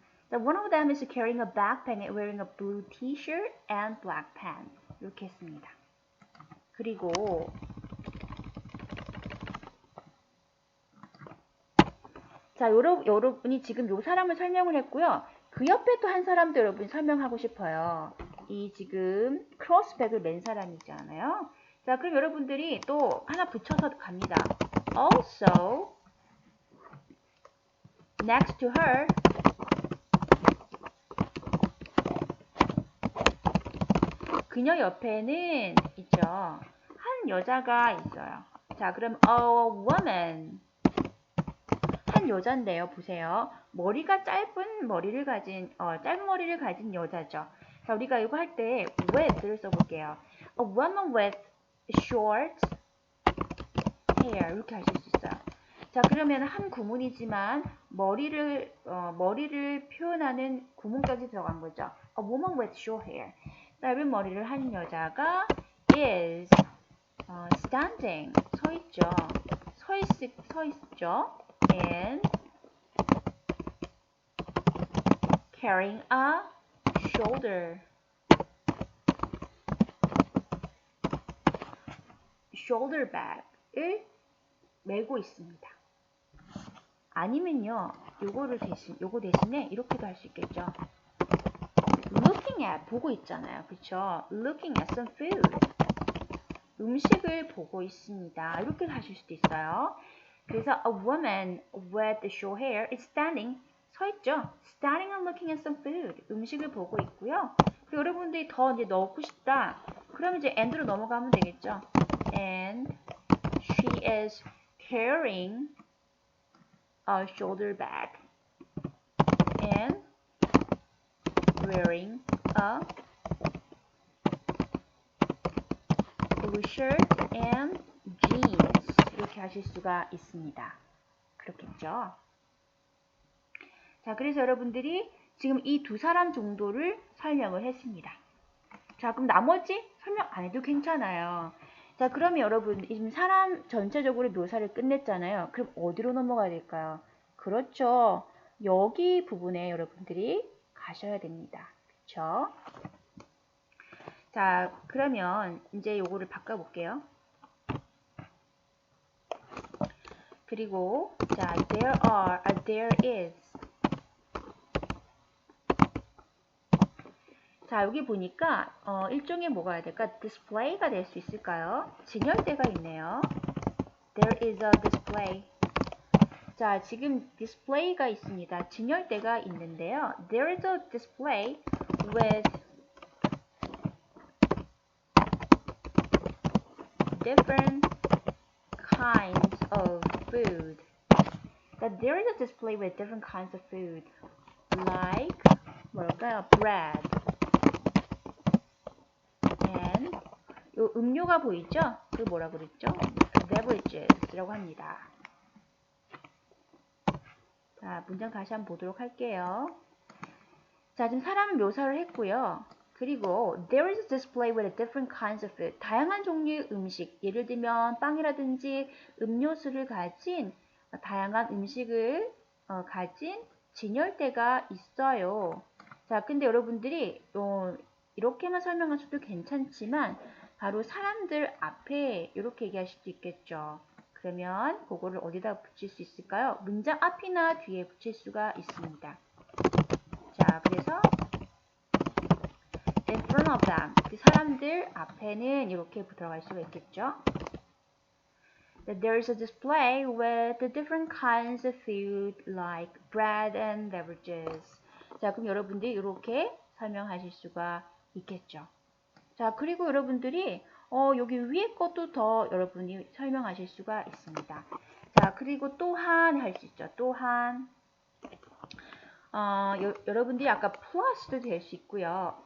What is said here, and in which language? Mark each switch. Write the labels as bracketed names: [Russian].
[English] So one of them is carrying a backpack and wearing a blue t-shirt and black pants. [Korean] 이렇게 했습니다. 그리고 자, 여러분이 지금 요 사람을 설명을 했고요. 그 옆에 또 한 사람도 여러분이 설명하고 싶어요. 이 지금 크로스백을 맨 사람이잖아요. 자, 그럼 여러분들이 또 하나 붙여서 갑니다. [English] Also, next to her, [Korean] 그녀 옆에는 있죠. 한 여자가 있어요. 자, 그럼 [English] a woman. [Korean] 한 여잔데요. 보세요. 머리가 짧은 머리를 가진 여자죠. 자, 우리가 이거 할 때 with를 써볼게요. [English] A woman with short hair [Korean] 이렇게 하실 수 있어요. 자, 그러면 한 구문이지만 머리를 표현하는 구문까지 들어간 거죠. [English] A woman with short hair. [Korean] 짧은 머리를 한 여자가 [English] is standing [Korean] 서 있죠. 서 있죠. [English] And carrying a shoulder bag을 [Korean] 메고 있습니다. 아니면요, 요거 대신에 이렇게도 할 수 있겠죠. [English] Looking at [Korean] 보고 있잖아요, 그렇죠? [English] Looking at some food. [Korean] 음식을 보고 있습니다. 이렇게 하실 수도 있어요. [English] 그래서 a woman with short hair is standing [Korean] 서 있죠. [English] Standing and looking at some food. [Korean] 음식을 보고 있고요. 그리고 여러분들이 더 이제 넣고 싶다. 그러면 이제 and로 넘어가면 되겠죠. [English] And she is carrying a shoulder bag and wearing a blue shirt and jeans. [Korean] 이렇게 하실 수가 있습니다. 그렇겠죠. 자, 그래서 여러분들이 지금 이 두 사람 정도를 설명을 했습니다. 자, 그럼 나머지 설명 안 해도 괜찮아요. 자, 그러면 여러분 지금 사람 전체적으로 묘사를 끝냈잖아요. 그럼 어디로 넘어가야 될까요? 그렇죠. 여기 부분에 여러분들이 가셔야 됩니다. 그렇죠? 자, 그러면 이제 요거를 바꿔볼게요. 그리고 자, [English] there is. [Korean] 자, 여기 보니까 일종의 뭐가 해야 될까? display가 될 수 있을까요? 진열대가 있네요. [English] There is a display. [Korean] 자, 지금 display가 있습니다. 진열대가 있는데요. [English] There is a display with different kinds of food. That there is a display with different kinds of food. Like [Korean] 뭘까요? [English] Bread. [Korean] And 요 음료가 보이죠? 그 뭐라 그랬죠? beverages라고 합니다. 자, 문장 다시 한번 보도록 할게요. 자, 지금 사람을 묘사를 했고요. [English] 그리고 there is a display with different kinds of food. [Korean] 다양한 종류의 음식, 예를 들면 빵이라든지 음료수를 가진 다양한 음식을 가진 진열대가 있어요. 자, 근데 여러분들이 이렇게만 설명하셔도 괜찮지만 바로 사람들 앞에 이렇게 얘기할 수도 있겠죠. 그러면 그거를 어디다 붙일 수 있을까요? 문장 앞이나 뒤에 붙일 수가 있습니다. 자, 그래서 [English] in front of them, [Korean] 그 사람들 앞에는 이렇게 들어갈 수가 있겠죠. [English] That there is a display with the different kinds of food like bread and beverages. [Korean] 자, 그럼 여러분들이 이렇게 설명하실 수가 있겠죠. 자, 그리고 여러분들이 여기 위에 것도 더 여러분이 설명하실 수가 있습니다. 자, 그리고 또한 할 수 있죠. 또한 여러분들이 아까 plus도 될 수 있고요.